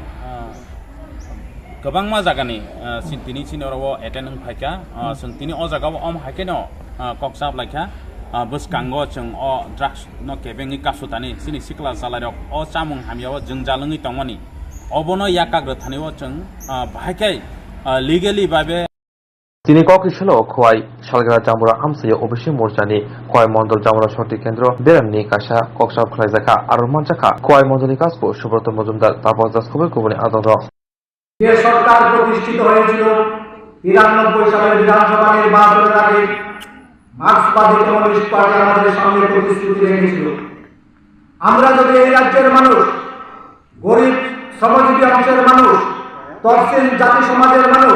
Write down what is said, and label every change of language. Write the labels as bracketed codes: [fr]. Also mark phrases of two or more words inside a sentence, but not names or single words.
[trp] गोबांमा जागानि सिन्तिनि सिनराव एटेन फायका सिन्तिनि अ जागाव अम हायकेनो कक्साब लायखा बसकांगो जों अ ड्राग्स न केबेंनि कासुतानि सिनि सिक्ला जालायरक अ चामुं हामियाव जों जालङै तंमानि अबनो याकाग्र थानिव जों बाहायकै लिगेलि बाबे তিনি ককরিশাল খোয়াই শালগাড়া জামুরা আমসাইয়া ওবিসি মোর্চানি খোয়াই মন্ডল জামুরা শক্তি কেন্দ্র বেরামনি কাশা কক্সাব খলাইজাখা আর মানজাখা খোয়াই মন্ডলী কাজকো সুব্রত মজুমদার তাপস দাস খবর কুবনি আদর [bn] যে সরকার প্রতিষ্ঠিত হয়েছিল 93 সালের বিধানসভা নির্বাচনের আগে মার্ক্সবাদী কমিউনিস্ট পার্টি আমাদের সামনে প্রতিশ্রুতি রেখেছিল আমরা যদি এই রাজ্যের মানুষ গরিব শ্রমজীবী অংশের মানুষ তফসিল জাতি সমাজের মানুষ